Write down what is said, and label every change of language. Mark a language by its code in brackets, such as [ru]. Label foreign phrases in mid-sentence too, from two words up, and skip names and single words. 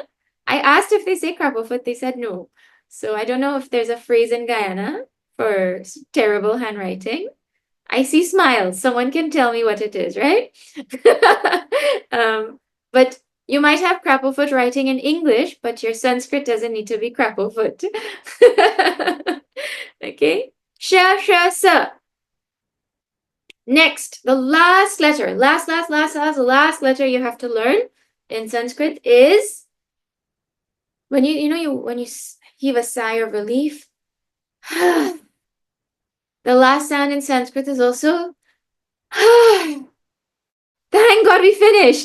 [en] I asked if they say crapple foot, they said no. So I don't know if there's a phrase in Guyana for terrible handwriting. I see smiles. Someone can tell me what it is, right? But you might have crapplefoot writing in English, but your Sanskrit doesn't need to be crapplefoot. [sa] Okay? Sha, sha, sa. [en] Next, the last letter, last letter you have to learn in Sanskrit is when when you heave a sigh of relief. The last sound in Sanskrit is also thank God we finished.